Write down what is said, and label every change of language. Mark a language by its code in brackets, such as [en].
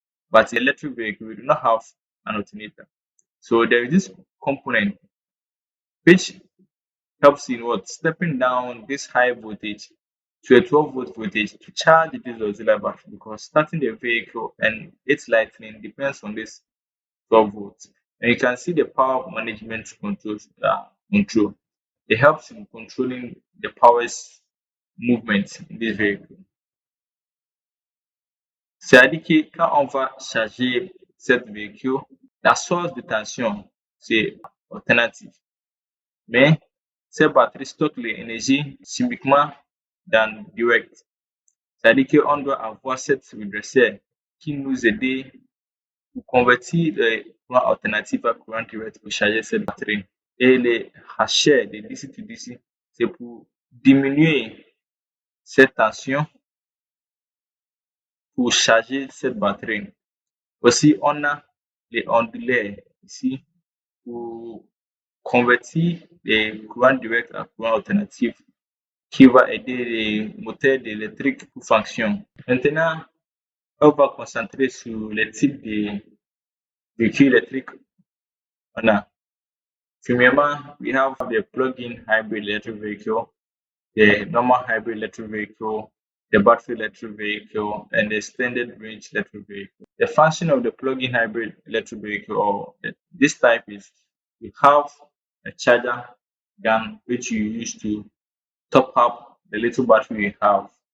[en] But in electric vehicle, we do not have an alternator. So there is this component which helps in what stepping down this high voltage to a 12-volt voltage to charge this auxiliary battery because starting the vehicle and its lightning depends on this 12 volts. And you can see the power management control. It helps in controlling the power's movement in this vehicle. [fr] C'est-à-dire que quand on va charger cette véhicule, la source de tension, c'est alternative. Mais ces batteries stockent l'énergie chimiquement dans direct. C'est-à-dire qu'on doit avoir cette redresseur qui nous aide pour convertir le courant alternatif à courant direct pour charger cette batterie. Et les hacheurs de DC to DC, c'est pour diminuer cette tension pour charger cette batterie. Aussi, on a les onduleurs ici pour convertir les courants directs à courant alternatif qui va aider les moteurs électriques pour fonctionner. Maintenant, on va concentrer sur les types de véhicules électriques. On a, premièrement, [en] we have the plug-in hybrid electric vehicle, the normal hybrid electric vehicle, the battery electric vehicle, and the extended range electric vehicle. The function of the plug-in hybrid electric vehicle or this type is you have a charger gun which you use to top up the little battery you have.